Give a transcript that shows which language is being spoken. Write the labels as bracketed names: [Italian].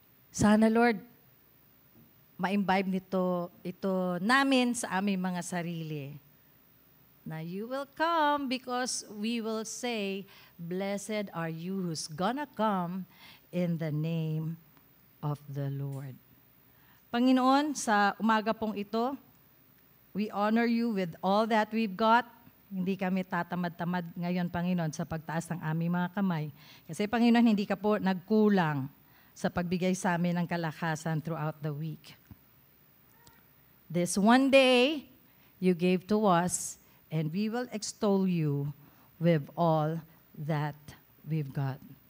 [Filipino] Sana, Lord, ma-imbibe ito namin sa aming mga sarili. [English] Na you will come because we will say, Blessed are you who's gonna come in the name of the Lord. Panginoon, [Filipino] sa umaga pong ito, [English] we honor you with all that we've got. [Filipino] Hindi kami tatamad-tamad ngayon, Panginoon, sa pagtaas ng aming mga kamay. Kasi, Panginoon, hindi ka po nagkulang sa pagbigay sa amin ng kalakasan [English] throughout the week. This one day, you gave to us, and we will extol you with all that we've got.